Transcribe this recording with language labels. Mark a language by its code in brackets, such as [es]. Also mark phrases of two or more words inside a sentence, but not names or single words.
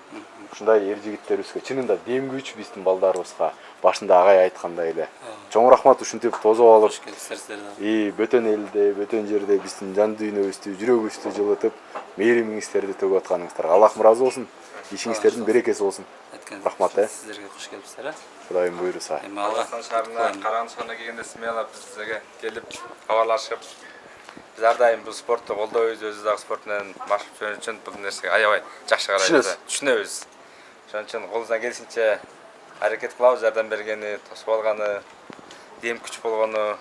[ky] Ушундай эр жигиттерибизге чынында дем күч биздин балдарыбызга башында агай айткандай эле. Чоң рахмат ушинтип тозоп алып, бөтөн элде, бөтөн жерде биздин жан дүйнөбүздү, жүрөгүбүздү жылытып, мээримиңиздерди төгүп атканыңыздарга Аллахым ыраазы болсун. Ишиңиздердин берекеси болсун. Рахмат, [kk] Сіздерге қош келіпсіздер. [ky] Кудайым буйруса. Казакстан шаарына Караган шаарына келгенде смело бизге келип кабарлашып, биз ар дайым бул спортты колдойбуз, өзүбүз дагы спорт менен машык жүргөн үчүн бул нерсеге аябай жакшы карайбыз. Түшүнөбүз. Ошон үчүн колубуздан келишинче аракет кылабыз, жардам бергени, тосуп алганы, дем күч болгону.